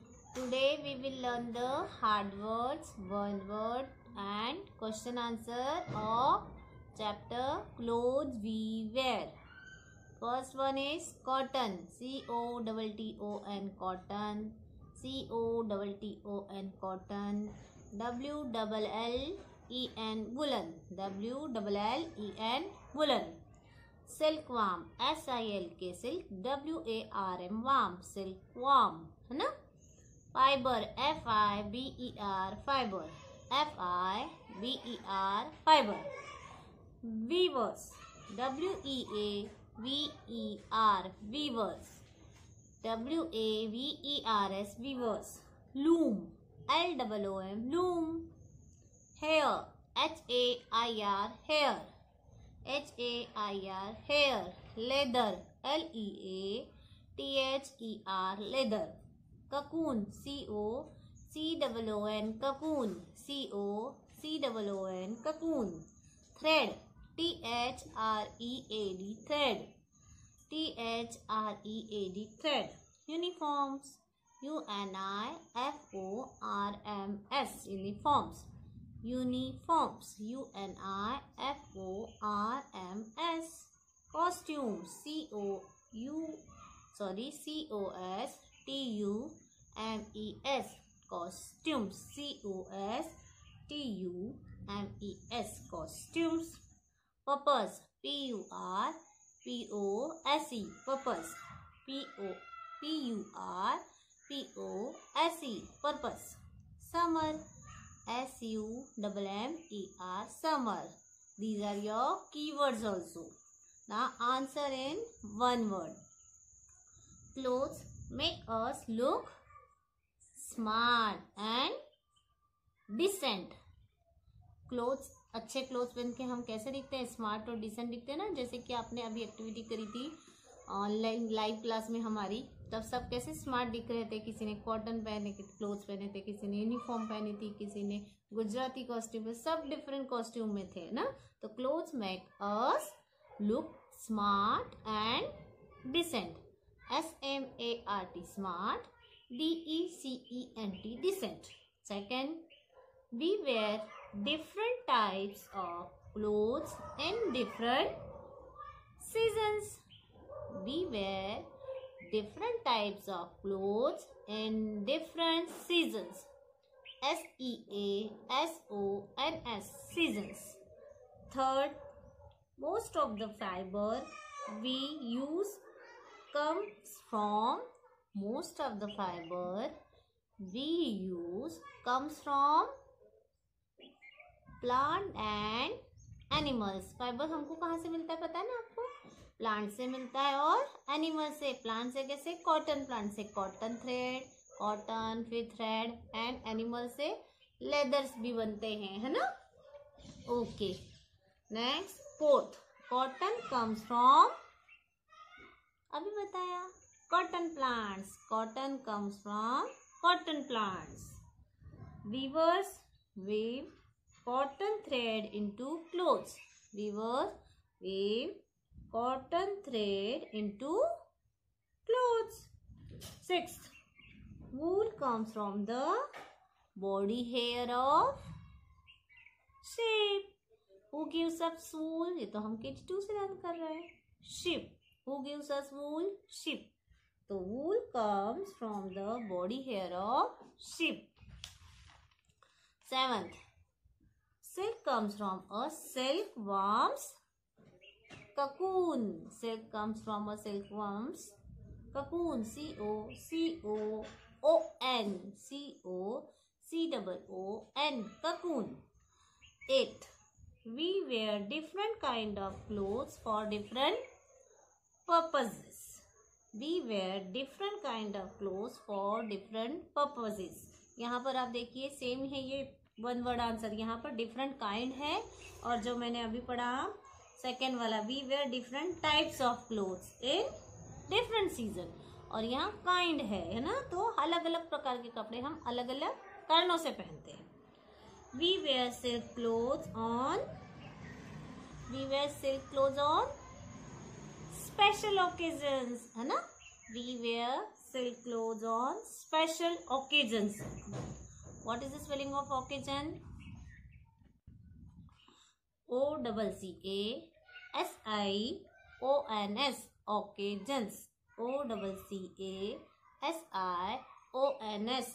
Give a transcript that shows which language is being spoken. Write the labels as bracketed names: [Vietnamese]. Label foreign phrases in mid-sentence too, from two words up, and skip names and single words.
[English] Today we will learn the hard words, one word and question answer of chapter Clothes We Wear. First one is cotton. C-O-T-T-O-N cotton. C-O-T-T-O-N cotton. W-L-L-E-N woolen. W-L-L-E-N woolen. Silkworm. S-I-L-K silk. W-A-R-M worm. Silkworm. [Hindi] है ना? [English] Fiber. F-I-B-E-R fiber. F-I-B-E-R fiber. Weavers. W-E-A-V-E-R weavers. W-A-V-E-R-S weavers. Loom. L-O-O-M loom. Hair. H-A-I-R hair. H-A-I-R hair. Leather. L-E-A-T-H-E-R leather. Cocoon. C-O-C-O-O-N cocoon. C-O-C-O-O-N cocoon. Thread. T-H-R-E-A-D thread. T-H-R-E-A-D thread. Uniforms. U-N-I-F-O-R-M-S uniforms. Uniforms. U-N-I-F-O-R-M-S. Costumes. C-O-S-T-U-M-E-S costumes. C-O-S-T-U-M-E-S costumes. Purpose. P-U-R-P-O-S-E purpose. P-U-R-P-O-S-E purpose. Summer. S-U-M-M-E-R summer. These are your keywords also. Now answer in one word. Clothes make us look smart and decent. क्लोथ्स, [Hindi] अच्छे क्लोथ्स पहन के हम कैसे दिखते हैं? स्मार्ट और डिसेंट दिखते हैं ना। जैसे कि आपने अभी एक्टिविटी करी थी [English] online live class [Hindi] में हमारी, तब सब कैसे स्मार्ट दिख रहे थे। किसी ने कॉटन पहने के क्लोथ्स पहने थे, किसी ने यूनिफॉर्म पहनी थी, किसी ने गुजराती कॉस्ट्यूम, सब [English] different costume [Hindi] में थे ना। [English] तो clothes make us look smart and decent. S-M-A-R-T smart. D-E-C-E-N-T decent. Second, we wear different types of clothes in different seasons. We wear different types of clothes in different seasons. S-E-A-S-O-N-S seasons. Third, most of the fiber we use comes from plant and animals. [Hindi] फाइबर हमको कहाँ से मिलता है पता है ना आपको? प्लांट से मिलता है और एनिमल से. प्लांट से कैसे? [English] cotton plant [Hindi] से [English] cotton thread, [Hindi] कॉटन फिर थ्रेड, [English] and animal [Hindi] से लेदर्स भी बनते हैं, है ना. [English] OK, next fourth, cotton comes from, [Hindi] अभी बताया, [English] cotton plants. cotton comes from cotton plants. वीवर्स weave cotton thread into clothes. Weavers weave cotton thread into clothes. Sixth, wool comes from the body hair of sheep. Who gives us wool? [Hindi] ये तो हम KG2 से लर्न कर रहे हैं. [English] Sheep. Who gives us wool? Sheep. So wool comes from the body hair of sheep. Seventh, silk comes from a silkworm's cocoon. Silk comes from a silkworm's cocoon. C-O-C-O-O-N. C-O-C-O-O-N cocoon. Eighth, we wear different kind of clothes for different purposes. We wear different kind of clothes for different purposes. [Hindi] यहाँ पर आप देखिए सेम है, ये [English] one word answer. [Hindi] यहाँ पर [English] different kind [Hindi] है, और जो मैंने अभी पढ़ा सेकेंड वाला, [English] we wear different types of clothes in different season, [Hindi] और यहाँ काइंड है ना. तो अलग अलग प्रकार के कपड़े हम अलग अलग कारणों से पहनते हैं. [English] we wear silk clothes on special occasions, [Hindi] है ना. [English] we wear silk clothes on special occasions. What is the spelling of occasion? OCCASIONS. Occasions. OCCASIONS.